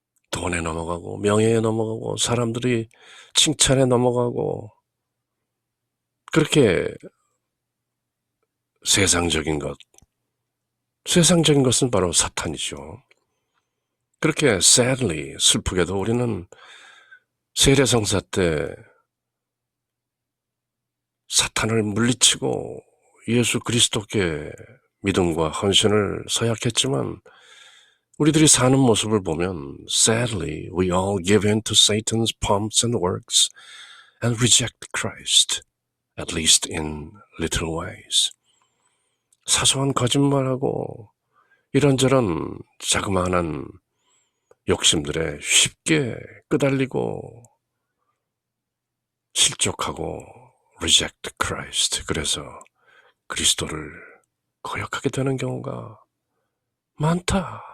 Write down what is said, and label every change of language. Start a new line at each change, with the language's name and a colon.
Korean: 돈에 넘어가고 명예에 넘어가고 사람들이 칭찬에 넘어가고 그렇게 세상적인 것은 바로 사탄이죠. 그렇게
English: sadly,
Korean: 슬프게도 우리는 세례성사 때 사탄을 물리치고 예수 그리스도께 믿음과 헌신을 서약했지만 우리들이 사는 모습을 보면
English: sadly we all give in to Satan's pumps and works and reject Christ, at least in little ways.
Korean: 사소한 거짓말하고 이런저런 자그마한 욕심들에 쉽게 끄달리고 실족하고
English: reject Christ.
Korean: 그래서 그리스도를 거역하게 되는 경우가 많다.